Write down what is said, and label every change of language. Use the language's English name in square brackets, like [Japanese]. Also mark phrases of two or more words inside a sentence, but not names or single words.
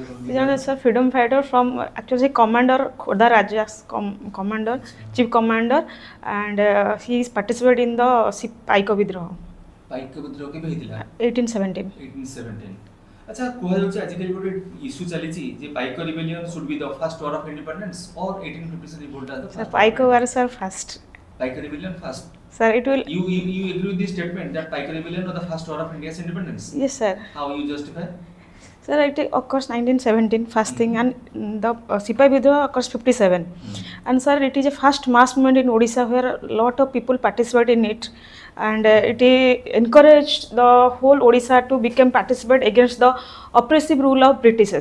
[Odia] ସେ ଜଣେ [English] sir freedom fighter from actually ସେ commander Khordha Raja commander chief commander and he is participate in the ପାଇକ ବିଦ୍ରୋହ [Odia] ପାଇକ ବିଦ୍ରୋହ କେବେ ହେଇଥିଲା 1817 [English] 1817 [Odia] अच्छा କୁହାଯାଉଛି ଆଜିକାଲି ଗୋଟେ ଇସ୍ୟୁ ଚାଲିଛି ଯେ [English] Paika rebellion should be the first war of independence or 1857 revolt as the sir Paika war sir first Paika rebellion first sir it will you agree with this statement that Paika rebellion was the first war of India's independence? yes sir How you justify? sir it occurs 1917 first thing and the Sipai Vidroha occurs 57 and sir it is a first mass movement in Odisha where a lot of people participate in it and it encouraged the whole Odisha to become participate against the oppressive rule of Britishers.